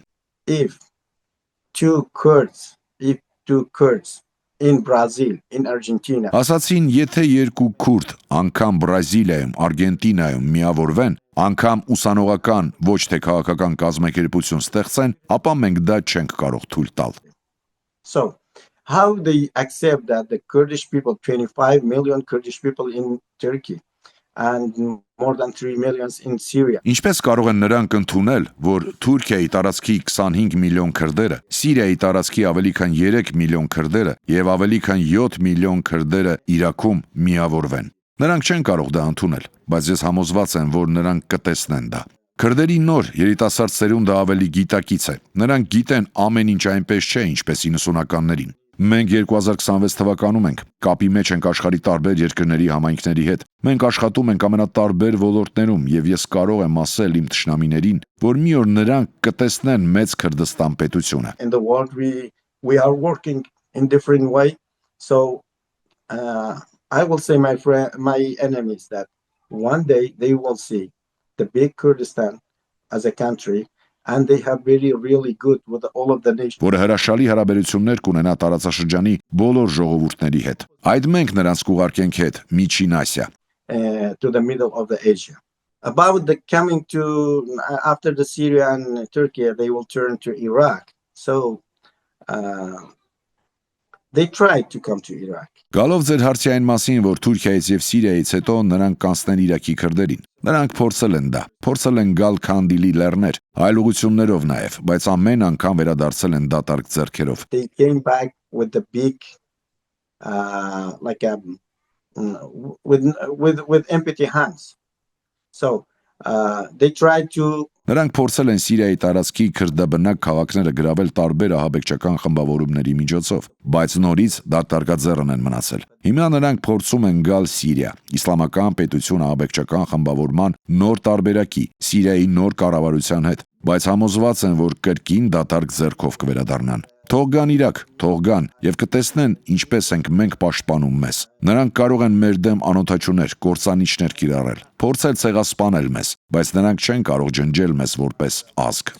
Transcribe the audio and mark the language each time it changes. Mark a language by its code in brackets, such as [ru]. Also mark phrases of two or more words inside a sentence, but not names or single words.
[en] If two Kurds in Brazil, in Argentina. [hy] Ասացին, եթե երկու քուրդ անգամ Բրազիլիայում, Արգենտինայում միավորվեն, անգամ ուսանողական, ոչ թե քաղաքական կազմակերպություն ստեղծեն, ապա մենք դա չենք կարող թույլ տալ։ [en] So, how they accept that the Kurdish people, 25 million Kurdish people in Turkey and more than 3 million in Syria. [hy] Ինչպես կարող են նրանք ընդունել, որ Թուրքիայի տարածքի 25 միլիոն քրդերը, Սիրիայի տարածքի ավելի քան 3 միլիոն քրդերը եւ ավելի քան 7 միլիոն քրդերը Իրաքում միավորվեն։ Նրանք չեն կարող դա ընդունել, բայց ես համոզված եմ, որ նրանք կտեսնեն դա։ Քրդերի նոր երիտասարդ սերունդը ավելի գիտակից է։ Նրանք գիտեն ամեն ինչ այնպես չէ, ինչպես 90-ականներին։ Մենք 2026 թվականում ենք, կապի մեջ ենք աշխարհի տարբեր երկրների համայնքների հետ։ Մենք աշխատում ենք ամենատարբեր ոլորտներում եւ ես կարող եմ ասել իմ թշնամիներին, որ մի օր նրանք կտեսնեն մեծ Քրդստան պետությունը։ [en] In the world we are working in different way. So I will say my enemies that one day they will see the big Kurdistan as a country. And they have really good with all of the nations. [hy] Որը հրաշալի հարաբերություններ կունենա տարածաշրջանի բոլոր ժողովուրդների հետ։ Այդ մենք նրանց կուղարկենք հետ Միջին Ասիա. [en] To the middle of the Asia. About the coming to after the Syria and Turkey, they will turn to Iraq. So they tried to come to Iraq. [hy] Գալով ձեր հարցի այն մասին, որ Թուրքիայից եւ Սիրիայից հետո նրանք կանցնեն Իրաքի քրդերին։ Նրանք փորձել են դա, փորձել են գալ Քանդիլի լեռներ, այլ ուղղություններով նաեւ, բայց ամեն անգամ վերադարձել են դատարկ ձեռքերով։ [en] They came back with the big with empty hands. So they tried to. [hy] Նրանք փորձել են Սիրիայի տարածքի քրդաբնակ քաղաքները գրավել տարբեր ահաբեկչական խմբավորումների միջոցով, բայց նորից դատարկաձեռն են մնացել։ Հիմա նրանք փորձում են գալ Սիրիա, իսլամական պետություն ահաբեկչական խմբավորման նոր տարբերակի, Սիրիայի նոր կառավարության հետ, բայց համոզված են, որ կրկին դատարկ ձեռքով կվերադառնան։ Թող գան Իրաք, թող գան եւ կտեսնեն ինչպես ենք մենք պաշտպանում մեզ։ Նրանք կարող են մեր դեմ անօթաչուներ, կործանիչներ կիրառել, փորձել ցեղասպանել մեզ, բայց նրանք չեն կարող ջնջել մեզ որպես ազգ։